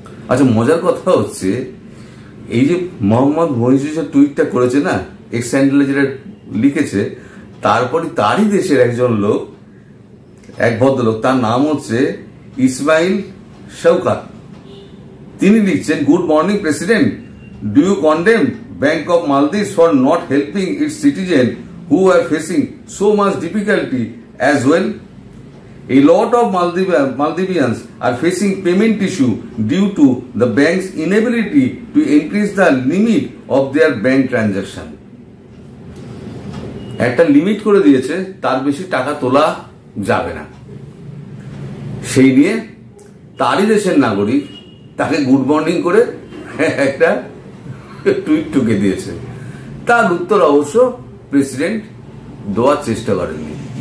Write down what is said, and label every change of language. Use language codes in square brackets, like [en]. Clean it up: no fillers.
[bn] আচ্ছা, মজার কথা হচ্ছে এই যে মোহাম্মদ মহিউদ্দিন যে টুইটটা করেছে না, এক্স হ্যান্ডেলে যেটা লিখেছে, তারপরে তারই দেশের একজন লোক, এক ভদ্রলোক, তার নাম হচ্ছে ইসমাইল শওকাত, তিনি লিখছেন, [en] Good morning president, do you condemn bank of Maldives for not helping its citizen who are facing so much difficulty as well? A lot of Maldivians are facing payment issue due to the bank's inability to increase the limit of their bank transaction. [bn] একটা limit করে দিয়েছে, তার বেশি টাকা তোলা যাবে না। সেই নিয়ে তারই দেশের নাগরিক তাকে গুড মর্নিং করে একটা টুইট টুকে দিয়েছে। তার উত্তর অবশ্য প্রেসিডেন্ট দেওয়ার চেষ্টা করেননি।